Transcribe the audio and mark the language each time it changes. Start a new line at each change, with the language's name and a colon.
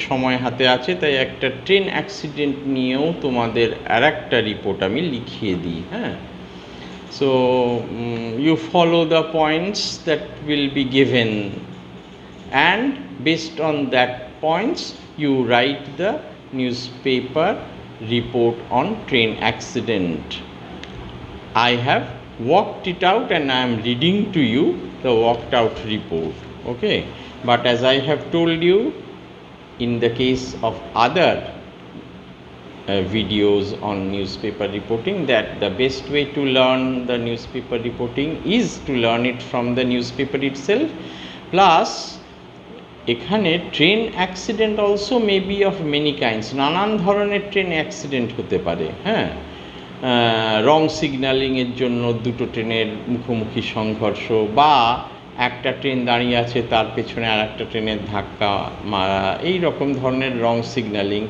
Bangla: সময় হাতে আছে তাই একটা ট্রেন অ্যাক্সিডেন্ট নিয়েও তোমাদের আরেকটা রিপোর্ট আমি লিখিয়ে দিই।
English: হ্যাঁ, so you follow the points that will be given and based on that points you write the newspaper report on train accident. I have worked it out and I am reading to you the worked out report. Okay, but as I have told you in the case of other videos on newspaper reporting that the best way to learn the newspaper reporting is to learn it from the newspaper itself, plus এখানে train accident also may be of many kinds,
Bangla: নানান ধরনের train accident হতে পারে। হ্যাঁ, রং সিগন্যালিংয়ের জন্য দুটো ট্রেনের মুখোমুখি সংঘর্ষ, বা একটা ট্রেন দাঁড়িয়ে আছে তার পেছনে আর একটা ট্রেনের ধাক্কা মারা, এই রকম ধরনের রং সিগন্যালিং।